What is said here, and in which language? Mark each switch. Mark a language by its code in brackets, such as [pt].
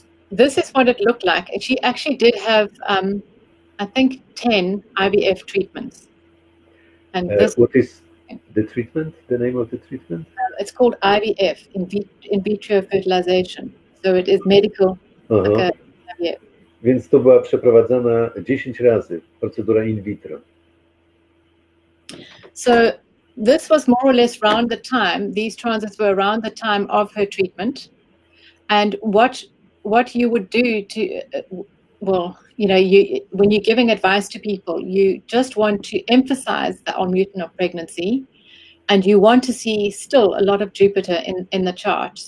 [en] This is what it looked like. She actually did have, I think, 10 IVF treatments. And what is the treatment? The name of the treatment? It's called IVF, in vitro fertilization. So it is medical. Like IVF. [pl] Więc to była przeprowadzana 10 razy procedura in vitro. [en] So this was more or less around the time, these transits were around the time of her treatment. And what you would do to, well, you know, when you're giving advice to people, you just want to emphasize the Almuten of pregnancy, and you want to see still a lot of Jupiter in the chart.